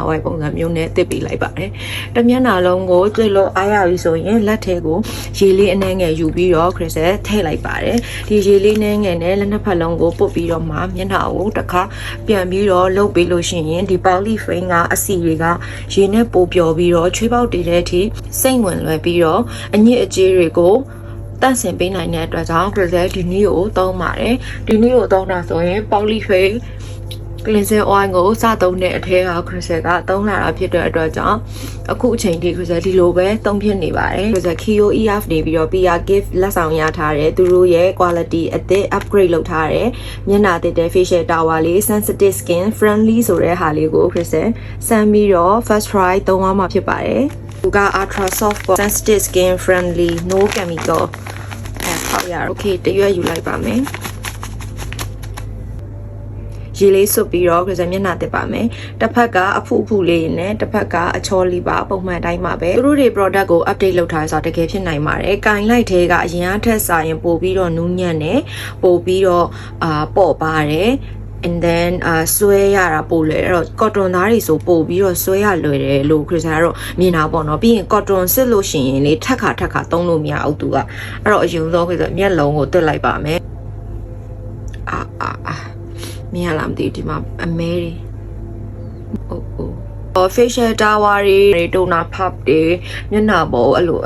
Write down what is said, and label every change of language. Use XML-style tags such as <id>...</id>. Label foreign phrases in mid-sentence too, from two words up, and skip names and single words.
<my>ဝိုင်းပုံစံမျိုးနဲ့တစ်ပေးလိုက်ပါတယ်။တစ်မျက်နှာလုံးကိုတွေ့လို့အားရပြီဆိုရင်လက်ထဲကိုရေလေးအနှဲငယ်ယူပြီးတော့ခရစ်ဆက်ထည့်လိုက်ပါတယ်။ဒီရေလေးနှဲငယ်နဲ့လက်နှစ်ဖက်လုံးကိုပုတ်ပြီးတော့မှမျ က်နှာကိုတစ်ခါပြန်ပြီးတော့လှုပ်ပေးလို့ရှိရင်ဒီ polyfane ကအစီတွေကရေနဲ့ပိုပျော်ပြီးတော့ချွေးပေါက်တည်တဲ့အထိစိတ်ဝင်လွယ်ပြီးတော့အညစ်အကြေးတွေကိုတန့်စ င်ပေးနိုင်တဲ့အတွက်ကြောင့်ခရစ်ဒီနည်းကိုသုံးပါတယ်ဒီနည်းကိုသုံးတာဆိုရင်</my> <en>polyfane cleansing oil</en> <my>ကိုစသုံးတဲ့အထက်ကခ ရစ်ကသုံးလာတာဖြစ်တဲ့အတွက်ကြောင့်အခုအချိန်ထိခရစ်ဒီလိုပဲသုံးဖြစ်နေပါတယ်ခရစ် KOEF နေပြီးတော့</my> <en>PR gift</en> <my>လက်ဆောင်ရထားတယ်သူတို့ရဲ့ quality အသစ် upgrade လုပ်ထားတယ်မျက်နှာသစ်တဲ့</my> <en>facial tower</en> <my>လေး</my> <en>sensitive skin friendly</en> <my>ဆိုတဲ့ဟာလေးကိုခရစ်စမ်းပြီးတော့</my> <en>first try</en> <my>သုံးရမှာဖြစ်ပါတယ်သူက</my> <en>ultra soft sensitive skin friendly no chemical</en> <my>ဟုတ်ရ okay တရွက်ယူလိုက်ပါမယ် ရေလေးစွပ်ပြီးတော့ခရစ်မျက်နှာတက်ပါမယ်တစ်ဖက်ကအဖုအဖုလေးနဲ့တစ်ဖက်ကအချောလေးပါပုံမှန်တိုင်းမှာပဲသူတို့တွေ product ကို update လုပ်ထားဆိုတာတကယ်ဖြစ်နိုင်ပါတယ်။ကင်လိုက်သေးကအရင်အထက်စာရင်ပို့ပြီးတော့နူးညံ့တယ်ပို့ပြီးတော့ပေါ့ပါတယ်</my> <en>and then</en> <my>ဆွဲရတာပို့လေအဲ့တော့ cotton သားတွေဆိုပို့ပြီးတော့ဆွဲရလွယ်တယ်လို့ခရစ်ကတော့မြင်တာပေါ့နော်ပြီးရင် cotton စစ်လို့ရှိရင်လေထက်ခါသုံးလို့မရဘူးသူကအဲ့တော့အရင်ဆုံးခရစ်မျက်လုံးကိုတက်လိုက်ပါမယ် မြင်ရလားမသိဘူးဒီမှာအမဲတွေ</my> <en>facial tower</en> <my>တွေတိုနာ pub တွေမျက်နှာပေါ်အဲ့လို</my>